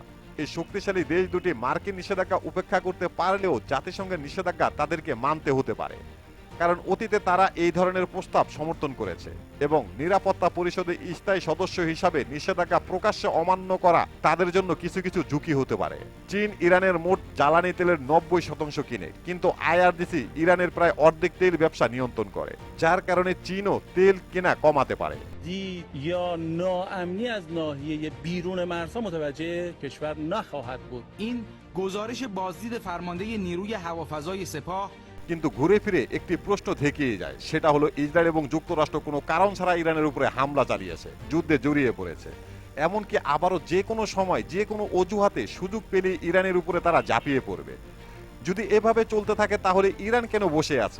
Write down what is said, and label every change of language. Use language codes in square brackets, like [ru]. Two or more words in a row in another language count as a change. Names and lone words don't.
[bn] এই শক্তিশালী দেশ দুটি মার্কিন নিষেধাজ্ঞা উপেক্ষা করতে পারলেও জাতিসংঘের নিষেধাজ্ঞা তাদেরকে মানতে হতে পারে, কারণ অতীতে তারা এই ধরনের প্রস্তাব সমর্থন করেছে এবং নিরাপত্তা পরিষদে স্থায়ী সদস্য হিসাবে নিষেধাজ্ঞা প্রকাশ্যে অমান্য করা তাদের জন্য কিছু কিছু ঝুঁকি হতে পারে। চীন ইরানের মোট জ্বালানি তেলের 90% কিনে, কিন্তু আইআরজিসি ইরানের প্রায় অর্ধেক তেল ব্যবসা নিয়ন্ত্রণ করে, যার কারণে চীনও তেল কেনা কমাতে পারে। [fa] دید یا ناامنی از ناحیه بیرون مرزها متوجه کشور نخواهد بود. این گزارش بازدید فرمانده نیروی هوافضای سپاه [bn] কিন্তু ঘুরে ফিরে একটি প্রশ্ন থেকেই যায়, সেটা হলো ইসরায়েল এবং যুক্তরাষ্ট্র কোনো কারণ ছাড়া ইরানের উপরে হামলা চালিয়েছে, যুদ্ধে জড়িয়ে পড়েছে, এমনকি আবারও যে কোনো সময় যে কোনো অজুহাতে সুযোগ পেলে ইরানের উপরে তারা ঝাঁপিয়ে পড়বে। যদি এভাবে চলতে থাকে তাহলে ইরান কেন বসে আছে?